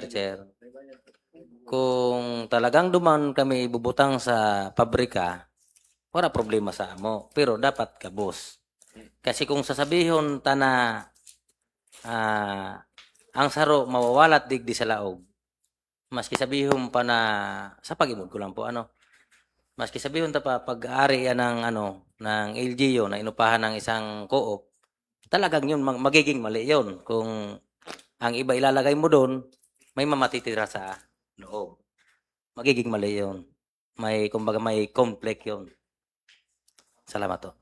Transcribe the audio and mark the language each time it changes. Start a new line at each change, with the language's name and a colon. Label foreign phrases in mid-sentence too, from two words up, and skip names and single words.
Bikol: Chair, kung talagang duman kami bubutang sa pabrika, wala problema sa amo. Pero dapat kabos. Kasi kung sasabihon ta na ang saro mawawalat digdi sa laog, maski sabihon pa na, sa pag-imod ko lang po, maski sabihon ta pa pag-ari yan ng LGU na inupahan ng isang co-op, talagang yun, magiging mali yun.
Filipino: Kung ang iba ilalagay mo doon, may mamatitira sa loob. Magiging mali yun. Kumbaga may conflict yun.
Bikol: Salamat to.